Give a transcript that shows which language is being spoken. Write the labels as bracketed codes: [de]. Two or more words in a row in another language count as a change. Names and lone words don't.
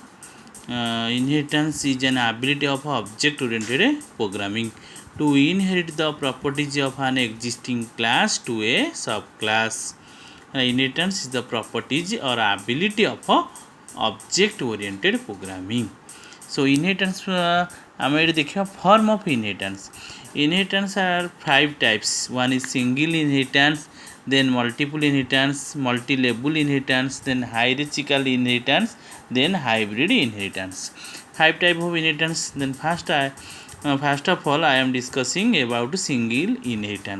[en] Inheritance is an ability of object-oriented programming to inherit the properties of an existing class to a subclass. Inheritance is the properties or ability of object-oriented programming. So inheritance [or] ଆମେ ଏଠି ଦେଖିବା [en] form of inheritance. Inheritance are 5 types. One is single inheritance, then multiple inheritance, multi-level inheritance, then hierarchical inheritance, then hybrid inheritance. 5 type of inheritance. Then first of all I am discussing about single inheritance.